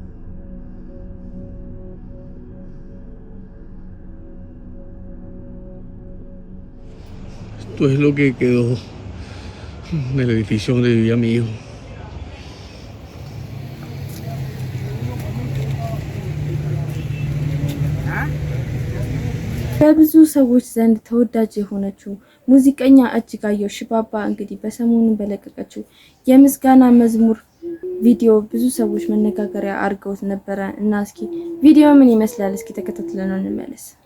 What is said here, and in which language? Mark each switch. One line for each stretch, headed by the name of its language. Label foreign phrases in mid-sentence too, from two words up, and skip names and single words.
Spanish: Esto es lo que quedó del edificio donde vivía mi hijo.
Amharic: በብዙ ሰዎች ዘንድ ተወዳጅ የሆነችው ሙዚቀኛ እጅጋየሁ ሽባባ እንግዲህ በሰሞኑ በለቀቀችው የምስጋና መዝሙር ቪዲዮ ብዙ ሰዎች መነጋገሪያ አድርገውት ነበረ እና እስኪ ቪዲዮ ምን ይመስላል እስኪ ተከታትለን እንመለስ።